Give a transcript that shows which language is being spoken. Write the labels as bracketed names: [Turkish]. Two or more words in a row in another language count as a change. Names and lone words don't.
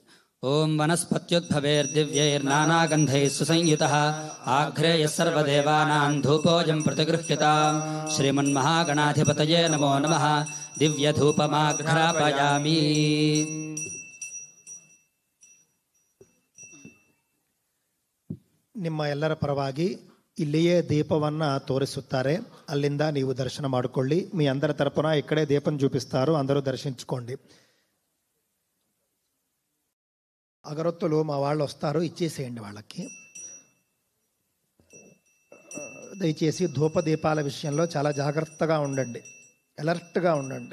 [Sanskrit] ఓం వనస్పత్యుద్భవేర్దివ్యైర్నానాగంధైః సుసంయుతః ఆఘ్రేయః సర్వదేవానాం ధూపోజం ప్రతిగృహ్యతాం. శ్రీమన్మహాగణాధిపతయే నమో నమః. దివ్యధూపమాఘ్రాపయామి. [Kannada] ನಿಮ್ಮ ಎಲ್ಲರ ಪರವಾಗಿ ಇಲ್ಲಿಯೇ ದೀಪವನ್ನು ತೋರಿಸುತ್ತಾರೆ, ಅಲ್ಲಿಂದ ನೀವು ದರ್ಶನ ಮಾಡಿಕೊಳ್ಳಿ. [Telugu] మీ అందరి తరపున ఇక్కడే దీపం చూపిస్తారు, అందరూ దర్శించుకోండి. అగరొత్తులు మా వాళ్ళు వస్తారు, ఇచ్చేసేయండి వాళ్ళకి. దయచేసి ధూపదీపాల విషయంలో చాలా జాగ్రత్తగా ఉండండి, అలర్ట్గా ఉండండి.